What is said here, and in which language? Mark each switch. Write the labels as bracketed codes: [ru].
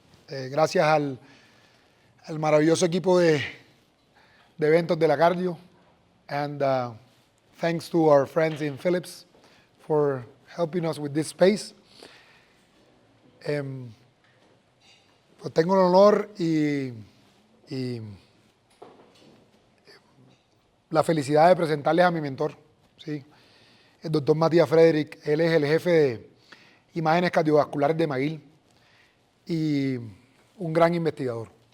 [es] Gracias al maravilloso equipo de eventos de la Cardio. [en] And thanks to our friends in Philips for helping us with this space. [es] Pues tengo el honor y la felicidad de presentarles a mi mentor, ¿sí? El doctor Matthias Friedrich. Él es el jefe de Imágenes Cardiovasculares de McGill y un gran investigador.